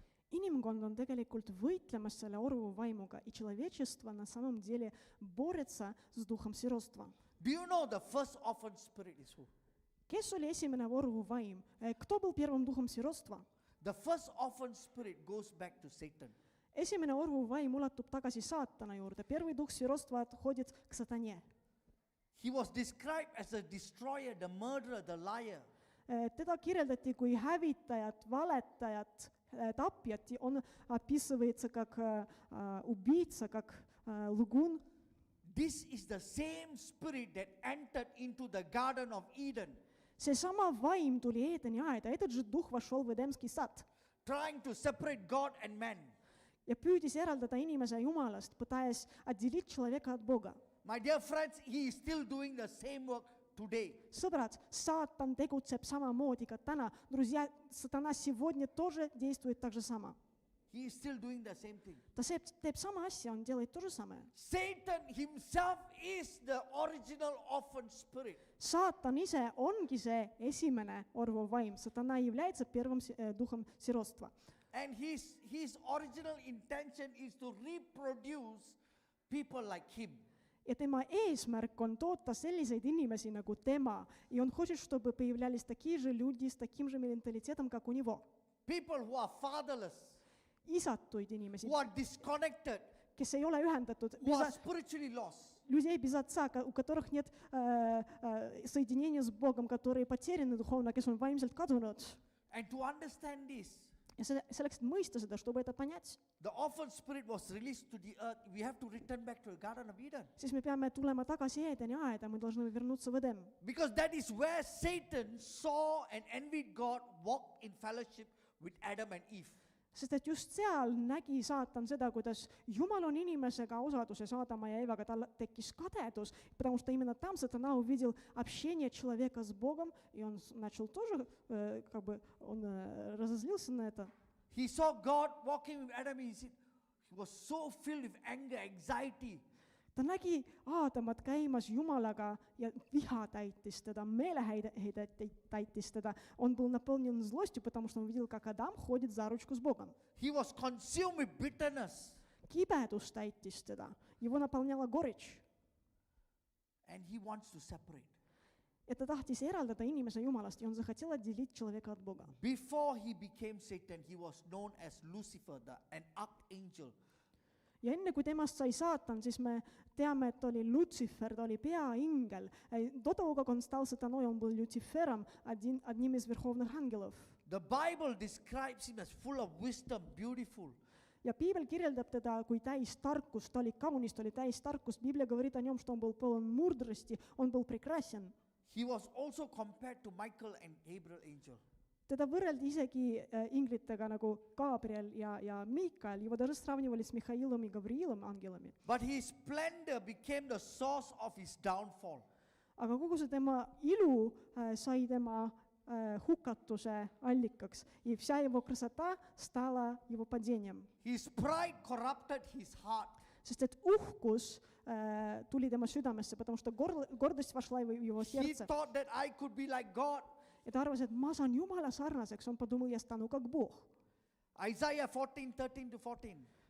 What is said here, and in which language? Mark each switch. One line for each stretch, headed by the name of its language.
Estonian: Inimkond on tegelikult võitlemas selle orvuvaimuga,
Russian: и человечество на самом деле борется с духом сиротства.
English: Do you know the first orphan spirit is who?
Estonian: Kes oli esimene orvuvaim?
Russian: Кто был первым духом сиротства?
English: The first orphan spirit goes back to Satan.
Estonian: Esimene orvuvaim ulatub tagasi saatana juurde.
Russian: Первый дух сиротства отходит к сатане.
English: He was described as a destroyer, the murderer, the liar.
Estonian: Teda kirjeldati kui hävitajat, valetajat, tapjat.
Russian: Он описывается как убийца, как лгун.
English: This is the same spirit that entered into the Garden of Eden,
Estonian: Seesama vaim tuli Eedeni aeda.
Russian: Этот же дух вошел в Эдемский сад
English: trying to separate God and man.
Estonian: ja püüdis eraldada inimese Jumalast,
Russian: пытаясь отделить человека от Бога.
English: My dear friends, he is still doing the same work today.
Estonian: Sõbrad, saatan tegutseb samamoodi ka täna.
Russian: Друзья, сатана сегодня тоже действует так же само.
English: He is still doing the same thing.
Estonian: Ta teeb sama asja,
Russian: on делает то же самое.
English: Satan himself is the original orphan spirit.
Estonian: Saatan ise ongi see esimene orvuv vaim.
Russian: Satana является первым духом сиротства.
English: And his original intention is to reproduce people like him.
Estonian: Ja tema eesmärk on toota selliseid inimesi nagu tema.
Russian: И он хочет, чтобы появлялись такие же люди с таким же менталитетом, как у него.
English: People who are fatherless,
Estonian: Isatuid inimesi,
English: who are disconnected,
Estonian: kes ei ole ühendatud,
English: who are spiritually lost.
Russian: людей без отца, у которых нет соединения с Богом, которые потеряны духовно,
Estonian: kes on vaimselt kadunud.
English: And to understand this,
Estonian: Ja selleks, et mõista seda,
Russian: чтобы это понять,
English: the orphan spirit was released to the earth. We have to return back to the Garden of Eden.
Estonian: siis me peame tulema tagasi Eedeni aeda,
Russian: me должны вернуться в Эдем.
English: Because that is where Satan saw and envied God walk in fellowship with Adam and Eve.
Estonian: Sest et just seal nägi saatan seda, kuidas Jumal on inimesega osaduses Aadama ja Eevaga, tal tekkis kadedus,
Russian: потому что именно там сатана увидел общение человека с Богом, и он начал тоже, он разозлился на это.
English: He saw God walking with Adam and Eve. He was so filled with anger, anxiety.
Estonian: Ta nägi Aadamat käimas Jumalaga ja viha täitis teda, meeleheidet täitis teda.
Russian: Он был наполнен злостью, потому что он видел, как Адам ходит за ручку с Богом.
English: He was consumed with bitterness.
Estonian: Кибедус täitis teda.
Russian: Его наполняла горечь.
English: And he wants to separate.
Estonian: Ja ta tahtis eraldada inimese Jumalast ja
Russian: on захотел отделить человека от Бога.
English: Before he became Satan, he was known as Lucifer, an archangel.
Estonian: Ja enne kui temast sai saatan, siis me teame, et oli Lucifer, ta oli peaingel.
Russian: До того, как он стал сатаной, он был Люцифером, одним из верховных ангелов.
English: The Bible describes him as full of wisdom, beautiful.
Estonian: Ja Piibel kirjeldab teda kui täis tarkust, ta oli kaunis, ta oli täis tarkust.
Russian: Библия говорит о нем, что он был полон мудрости, он был прекрасен.
English: He was also compared to Michael and Gabriel angel.
Estonian: Teda võrreldi isegi инглитega nagu Gabriel ja Miikael.
Russian: Его даже сравнивали с Михаилом и Гавриилом ангелами.
English: But his splendor became the source of his downfall.
Estonian: Aga kogu see tema ilu sai tema hukatuse allikaks.
Russian: И вся его красота стала его падением.
English: His pride corrupted his heart.
Estonian: Sest et uhkus tuli tema südamesse,
Russian: потому что гордость вошла в его
English: He
Russian: сердце.
English: thought that I could be like God.
Estonian: ja ta arvas, et ma saan Jumala sarnaseks,
Russian: on подумал, я стану как Бог.
English: Isaiah 14:13-14.